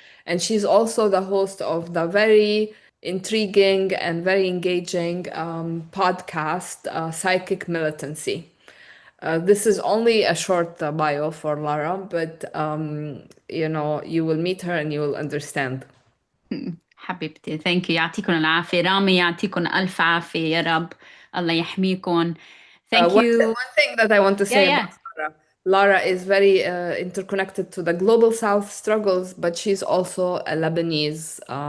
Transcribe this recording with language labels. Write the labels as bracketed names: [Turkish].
[English] And she's also the host of the very intriguing and very engaging podcast, Psychic Militancy. This is only a short bio for Lara, but you will meet her and you will understand. [Arabic] حبيبتي [English] thank you [Arabic] يعطيكم العافية رامي يعطيكم ألف عافية يا رب الله يحميكم thank you [English] one thing that I want to say about Lara is very interconnected to the global South struggles, but she's also a Lebanese